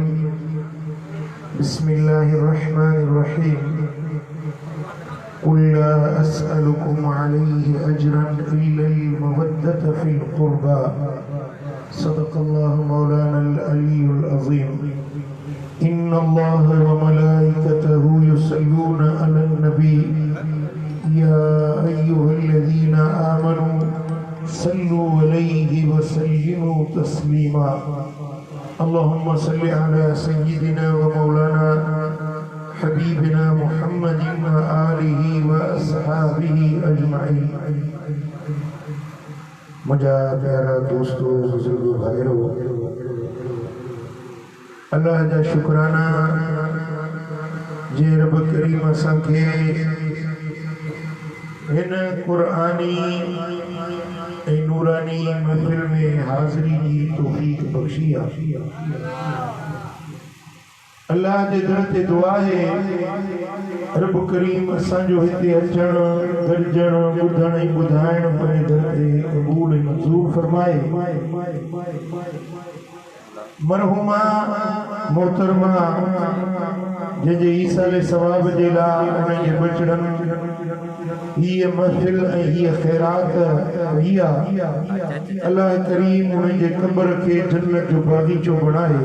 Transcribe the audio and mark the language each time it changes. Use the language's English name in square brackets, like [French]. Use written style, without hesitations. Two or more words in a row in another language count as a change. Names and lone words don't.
[Arabic] بسم الله الرحمن الرحيم. قل لا أسألكم عليه أجرا إلا المودة في القربى. صدق الله مولانا العلي العظيم. إن الله وملائكته يصلون على النبي يا أيها الذين آمنوا صلوا عليه وسلموا تسليما. اللهم صل على سيدنا ومولانا حبيبنا محمد وآله وأصحابه أجمعين. [Sindhi] मुझा प्यारा दोस्तों, बुजुर्गों, भाइयों, अल्लाह जा शुक्राना जे रब करीम असांखे हिन कुरानी ऐं नूरानी महफिल में हाज़िरी जी तौफ़ीक़ बख़्शी आहे। अल्लाह जे दर ते दुआ है, रब करीम असांजो हिते अचण, गॾिजण, ॿुधण ऐं ॿुधाइण पंहिंजे दर ते क़बूल ऐं मंज़ूर फरमाए। मरहुमा मोहतरमा जंहिंजे ईसाले सवाब जे लाइ उन्हनि जे बचड़नि हीअ महफ़िल ऐं हीअ ख़ैरात कई आहे, अल्लाह करीम उन्हनि जे क़ब्र खे जन्नत जो बाग़ीचो बणाए।